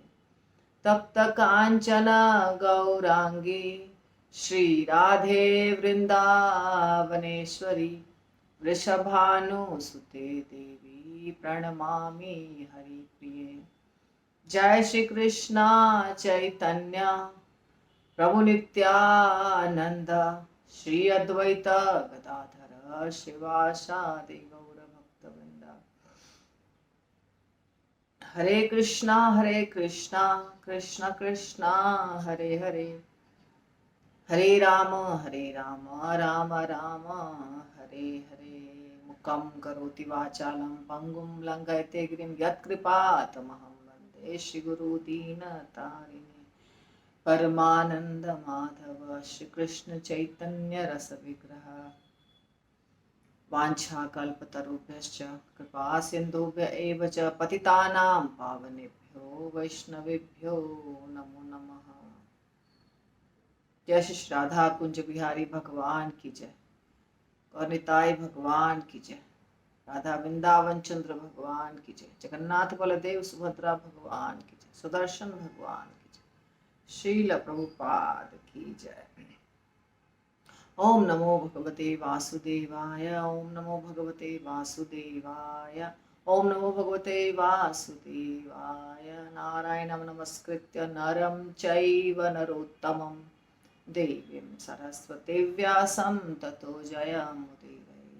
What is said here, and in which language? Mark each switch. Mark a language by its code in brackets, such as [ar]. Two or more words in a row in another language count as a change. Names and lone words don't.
[sa] तप्त कांचन गौरांगी श्री राधे वृंदावनेश्वरी वृषभानुसुते देवी प्रणमामि हरिप्रिये। जय श्री कृष्णा चैतन्य प्रभु नित्यानंद श्री अद्वैत गदाधर शिवासादि गौर भक्तवृंद। हरे कृष्णा कृष्ण कृष्णा हरे हरे हरे राम राम राम हरे हरे। मुखं करोति वाचालं पंगुं लंघयते गिरिं यत्कृपातमहं वन्दे श्रीगुरु दीनतारिणे। परमानंद माधव श्री कृष्ण चैतन्य रस विग्रह वाञ्छाकल्पतरुभ्यश्च कृपा सिन्धुभ्य एव च पतितानां पावनेभ्यो वैष्णवेभ्यो नमो नमः। [hi] जय श्री राधा कुंज बिहारी भगवान की जय। और निताई भगवान की जय। राधा वृंदावन चंद्र भगवान की जय। जगन्नाथ बलदेव सुभद्रा भगवान की जय। सुदर्शन भगवान की जय। श्रील प्रभुपाद की जय। [sa] ओम नमो भगवते वासुदेवाय ओम नमो भगवते वासुदेवाय ओम नमो भगवते वासुदेवाय। नारायणं नमस्कृत्य नरं चैव नरोत्तमं देवीं सरस्वती व्यासं ततो जयमुदीरयेत्।